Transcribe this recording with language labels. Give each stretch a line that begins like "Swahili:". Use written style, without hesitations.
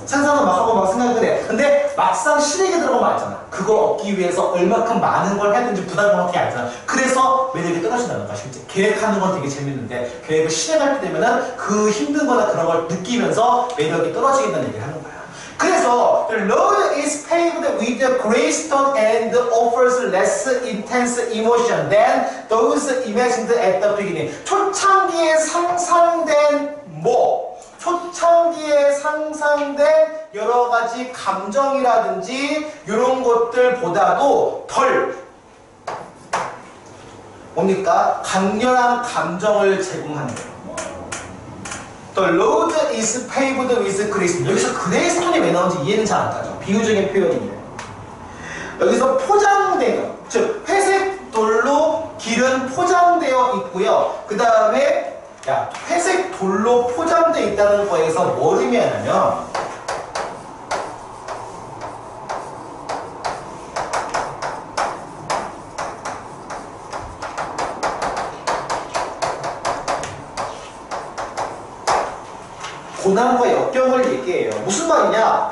Korean: 상상은 막 하고 막 생각을 해. 근데 막상 실행에 들어가면 알잖아. 그걸 얻기 위해서 얼마큼 많은 걸 해야 되는지 부담감 어떻게 알잖아. 그래서 매력이 떨어진다는 거야. 실제 계획하는 건 되게 재밌는데 계획을 실행할 때 되면은 그 힘든 거나 그런 걸 느끼면서 매력이 떨어지겠다는 얘기를 하는 거야. 그래서
English: the road is paved with gravestone and offers less intense emotion than those imagined at the beginning.
Korean: 초창기에 상상된 초창기에 상상된 여러 가지 감정이라든지 이런 것들보다도 덜 뭡니까? 강렬한 감정을 제공하는 거예요.
English: The road is paved with gravestone.
Korean: 여기서 그레이스톤이 왜 나오는지 이해는 잘 안 가죠. 비유적인 표현인데 여기서 포장되어 즉 회색 돌로 길은 포장되어 있고요. 그 다음에 회색 돌로 포장되어 있다는 거에서 뭘 의미하냐면 고난과 역경을 얘기해요. 무슨 말이냐?